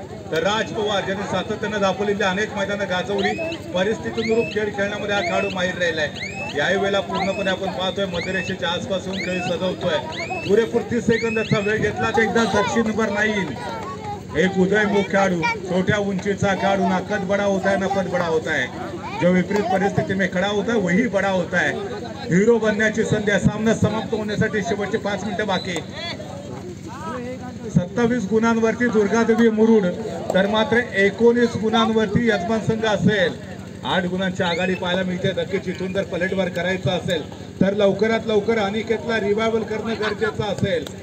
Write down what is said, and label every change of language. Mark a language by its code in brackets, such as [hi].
[mr] तर राज पवार ज्यांनी सातत्यानं दाखवलेली अनेक मैदानं गाजवली, परिस्थितीनुरूप खेळ खेळण्यामध्ये हा खेळाडू माहीर राहिलाय. याही वेळेला पूर्णपणे आपण पाहतोय मध्यरेषेच्या आसपासून खेळ सजवतोय. पुरेपूर 30 सेकंदाचा वेळ घेतला. एकदा जर्सी नंबर 9 एक उदयमुख खेळाडू, छोट्या उंचीचा खेळाडू, [hi] ना कद बड़ा होता है [mr] ना पद बड़ा होता है. [hi] जो विपरीत परिस्थिती में खड़ा होता है वही बड़ा होता है. [mr] हिरो बनण्याची संधी. सामना समाप्त होण्यासाठी शेवटचे 5 मिनिटं बाकी. 27 गुणांवरती दुर्गादेवी मुरुड तर मात्र 19 गुणांवरती यजमान संघ असेल. 8 गुणांची आघाडी पाहायला मिळते. नक्कीच इथून जर पलटवार करायचा असेल तर लवकरात लवकर अनिकेतला रिवायवल करणं गरजेचं असेल.